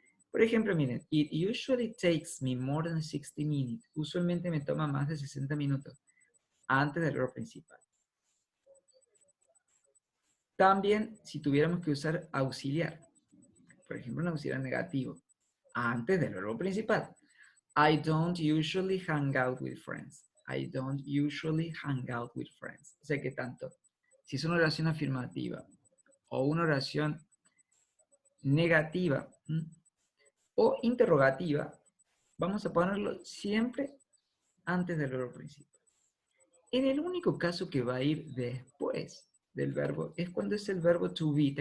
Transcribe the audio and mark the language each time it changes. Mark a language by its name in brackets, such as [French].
[Spanish] Por ejemplo, miren, [English] it usually takes me more than 60 minutes. [Spanish] Usualmente me toma más de 60 minutos antes del verbo principal. También, si tuviéramos que usar auxiliar, por ejemplo, un auxiliar negativo, antes del verbo principal. [English] I don't usually hang out with friends. I don't usually hang out with friends. [Spanish] O sea que tanto, si es una oración afirmativa o una oración negativa o interrogativa, vamos a ponerlo siempre antes del verbo principal. En el único caso que va a ir después del verbo es cuando es el verbo to be.